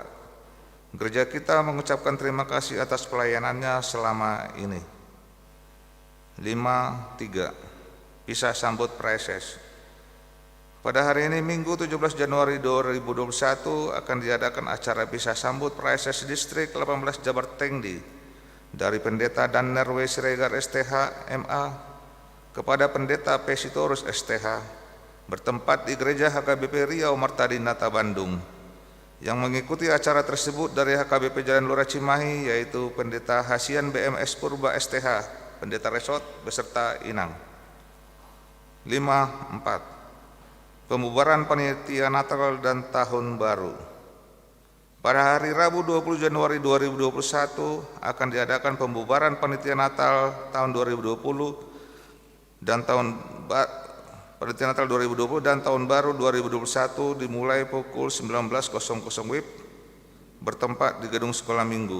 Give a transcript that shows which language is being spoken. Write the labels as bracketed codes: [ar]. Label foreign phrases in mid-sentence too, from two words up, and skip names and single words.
[id] Gereja kita mengucapkan terima kasih atas pelayanannya selama ini. 5.3. Pisah sambut Praeses. Pada hari ini Minggu 17 Januari 2021 akan diadakan acara pisah sambut Praeses Distrik 18 Jabar Tengdi dari Pendeta Danner W. Siregar STH MA kepada Pendeta P. Sitorus STH bertempat di Gereja HKBP Riau Martadinata Bandung. Yang mengikuti acara tersebut dari HKBP Jalan Lurah Cimahi yaitu Pendeta Hasian BMS Purba STH, Pendeta Resort beserta Inang. 5.4. Pembubaran panitia Natal dan Tahun Baru. Pada hari Rabu 20 Januari 2021 akan diadakan pembubaran panitia Natal tahun 2020 dan panitia Natal 2020 dan Tahun Baru 2021 dimulai pukul 19.00 WIB bertempat di gedung sekolah minggu.